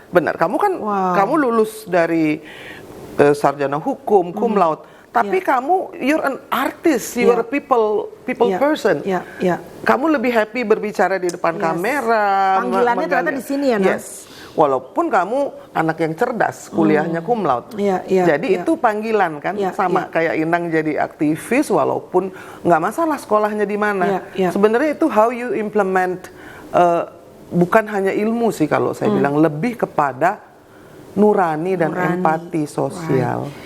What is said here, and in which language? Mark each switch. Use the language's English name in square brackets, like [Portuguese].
[Indonesian] Kamu kan kamu lulus dari sarjana hukum, cum laude. Tapi kamu, [English] you're an artist, you're a people person. [Indonesian] Kamu lebih happy berbicara di depan kamera. Panggilannya ternyata di sini ya, Nak? [English] Yes. [Indonesian] Walaupun kamu anak yang cerdas, kuliahnya cum laude. Jadi itu panggilan kan, sama kayak Inang jadi aktivis, walaupun nggak masalah sekolahnya di mana. Sebenarnya itu [English] how you implement, [Indonesian] bukan hanya ilmu sih kalau saya bilang, lebih kepada nurani dan empati sosial.